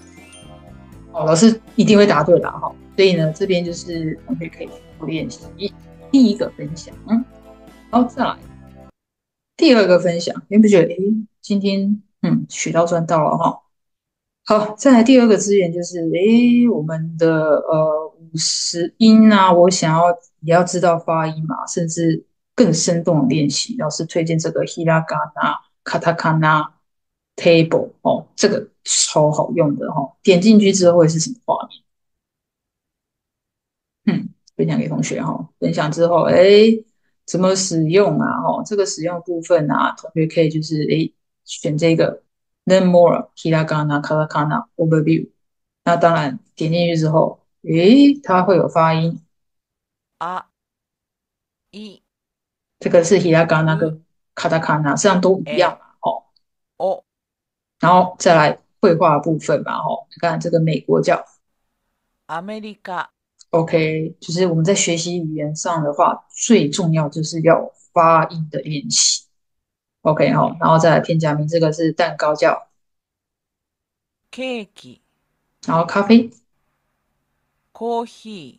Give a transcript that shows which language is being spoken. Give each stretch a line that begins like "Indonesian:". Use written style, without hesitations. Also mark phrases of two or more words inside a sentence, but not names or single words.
Chinese: 哦，老师一定会答对啦哈。所以呢，这边就是同学可以练习第一个分享，然后再来第二个分享。你不觉得今天学到赚到了哈？好，再来第二个资源就是我们的50音啊，我想要也要知道发音嘛，甚至更生动的练习。老师推荐这个
English: hiragana、katakana、table
Chinese: 哦，这个超好用的哈、点进去之后会是什么画面？分享给同学哈。分享之后，怎么使用啊？这个使用部分啊，同学可以就是选这个
English: Learn More Hiragana Katakana Overview。
Chinese: 那当然点进去之后，它会有发音，
Japanese: あ、い、
Chinese: 这个是 Hiragana
Japanese: う、
Chinese: 跟 Katakana，实际上都一样
Japanese: え、
Chinese: 嘛，
Japanese: お、
Chinese: 然后再来绘画部分嘛，你看这个美国叫
Japanese: アメリカ、
Chinese: OK，就是我们在学习语言上的话，最重要就是要发音的练习。OK 哈，然后再来片假名，这个是蛋糕叫，
Japanese: ケーキ、
Chinese: 然后咖啡，
Japanese: コーヒ